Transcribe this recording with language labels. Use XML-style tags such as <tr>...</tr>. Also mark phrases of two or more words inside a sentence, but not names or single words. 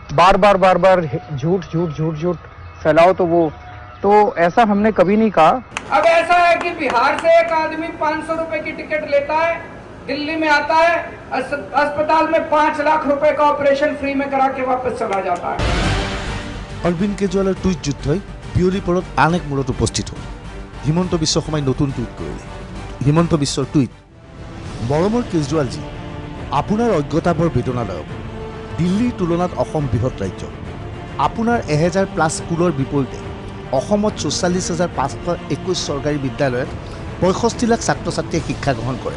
<hi>बार बार झूठ फैलाओ तो ऐसा हमने कभी नहीं कहा। अब ऐसा है कि बिहार से एक आदमी 500 रुपए की टिकट लेता है, दिल्ली में आता है, अस्पताल में 5 लाख रुपए का ऑपरेशन फ्री में करा के वापस चला जाता है।</hi> <as>অৰবিন্দ কেজৰিৱালৰ টুইট যুদ্ধই বিয়লি পৰত আন এক মূৰত উপস্থিত হ'ল। হিমন্ত বিশ্ব শৰ্মাই নতুন টুইট কৰিলে। হিমন্ত বিশ্বৰ টুইট, মৰমৰ কেজৰিৱালজী, আপোনাৰ অজ্ঞতা বৰ বেদনাদায়ক। দিল্লীৰ তুলনাত অসম বৃহৎ ৰাজ্য। আপোনাৰ 1000+ স্কুলৰ বিপৰীতে অসমত 44,521 চৰকাৰী বিদ্যালয়ত 65 লাখ ছাত্ৰ ছাত্ৰীয়ে শিক্ষা গ্ৰহণ কৰে।</as>